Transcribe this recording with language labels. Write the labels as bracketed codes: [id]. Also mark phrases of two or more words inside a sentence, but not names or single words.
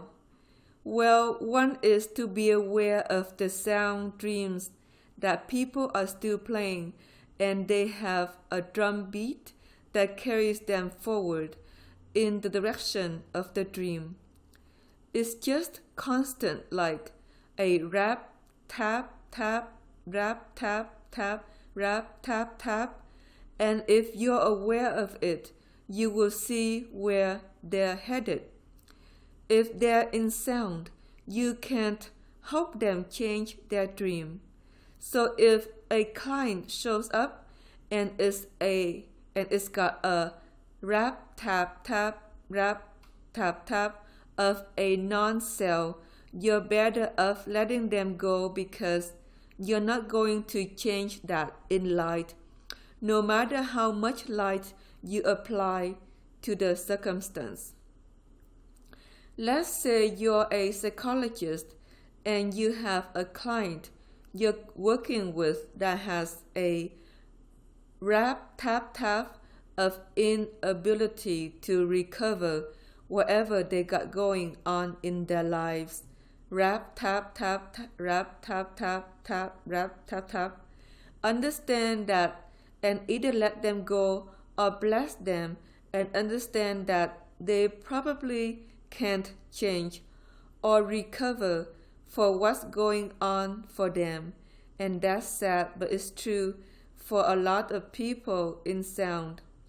[en] Well, one is to be aware of the sound dreams that people are still playing, and they have a drum beat that carries them forward in the direction of the dream. It's just constant, like a rap, tap, tap, rap, tap, tap, rap, tap, tap. And if you're aware of it, you will see where they're headed. If they're in sound, you can't help them change their dream. So if a client shows up and it's got a rap, tap, tap, rap, tap, tap of a non-cell, you're better off letting them go, because you're not going to change that in light, no matter how much light you apply to the circumstance. Let's say you're a psychologist and you have a client you're working with that has a rap, tap, tap of inability to recover whatever they got going on in their lives. Rap, tap, tap, tap, rap, tap, tap, tap, rap, tap, tap. Understand that and either let them go or bless them, and understand that they probably can't change or recover for what's going on for them. And that's sad, but it's true for a lot of people in sound.